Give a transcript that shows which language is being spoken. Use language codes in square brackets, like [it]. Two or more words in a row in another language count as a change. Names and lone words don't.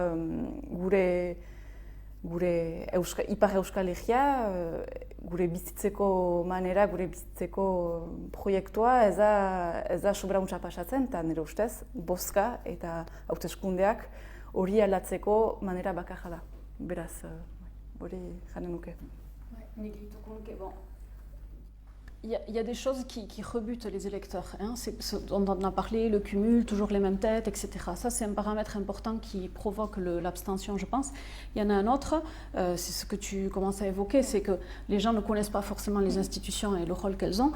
[eu] gure Ipar Euskal Herria, gure bizitzeko manera, gure bizitzeko proiektua ez da sobrauntza pasatzen, eta nire ustez, bozka eta hauteskundeak hori aldatzeko manera bakarra da. Beraz, hori janen nuke. [fr] Il y a des choses qui rebutent les électeurs. On en a parlé, le cumul, toujours les mêmes têtes, etc. Ça, c'est un paramètre important qui provoque l'abstention, je pense. Il y en a un autre, c'est ce que tu commences à évoquer, c'est que les gens ne connaissent pas forcément les institutions et le rôle qu'elles ont.